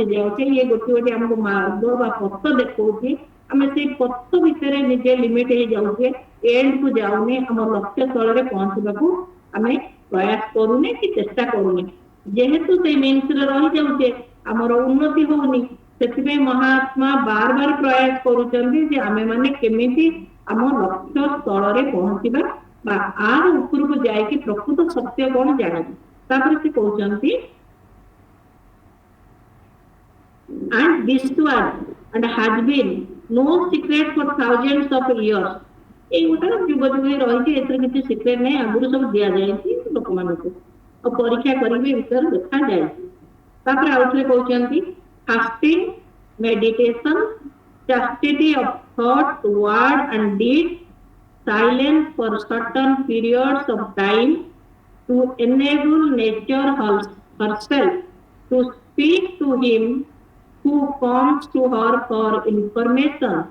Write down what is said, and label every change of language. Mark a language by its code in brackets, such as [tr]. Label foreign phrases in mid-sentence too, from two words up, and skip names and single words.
[or] ଯାଉଛେ ଇଏ ଗୋଟିଏ ଗୋଟିଏ ଆମକୁ ମାର୍ଗ ବା ପଥ ଦେଖଉଛି ଆମେ ସେଇ ପଥ ଭିତରେ ନିଜେ ଲିମିଟ ହେଇଯାଉଛେ ଏଣ୍ଡ କୁ ଯାଉନେ ଆମ ଲକ୍ଷ୍ୟ ସ୍ଥଳରେ ପହଞ୍ଚିବାକୁ ଆମେ ପ୍ରୟାସ କରୁନେ କି ଚେଷ୍ଟା କରୁନେ ଯେହେତୁ ସେଇ ମିନ୍ସରେ ରହିଯାଉଛେ ଆମର ଉନ୍ନତି ହଉନି ସେଥିପାଇଁ ମହାତ୍ମା ବାର ବାର ପ୍ରୟାସ କରୁଛନ୍ତି ଯେ ଆମେ ମାନେ କେମିତି ଆମ ଲକ୍ଷ୍ୟ ସ୍ଥଳରେ ପହଞ୍ଚିବା ବା ଆର ଉପରକୁ ଯାଇକି ପ୍ରକୃତ ସତ୍ୟ କଣ ଜାଣିବା ତାପରେ ସେ କହୁଛନ୍ତି [en] and this was and has been no secret for thousands of years [or] ଏଇ ଗୋଟେ ଯୁଗ ଯୁଗ ରହିଛି ଏଥିରେ କିଛି ସିକ୍ରେଟ ନାହିଁ ଆଗରୁ ସବୁ ଦିଆଯାଇଛି ଲୋକମାନଙ୍କୁ ଆଉ ପରୀକ୍ଷା କରିବି ବିଷୟରେ ଦେଖାଯାଇଛି ତାପରେ ଆଉ ଥରେ କହୁଛନ୍ତି [en] fasting meditation chastity of thought word and deed silence for certain periods of time to enable nature herself to speak to him who comes to her for information,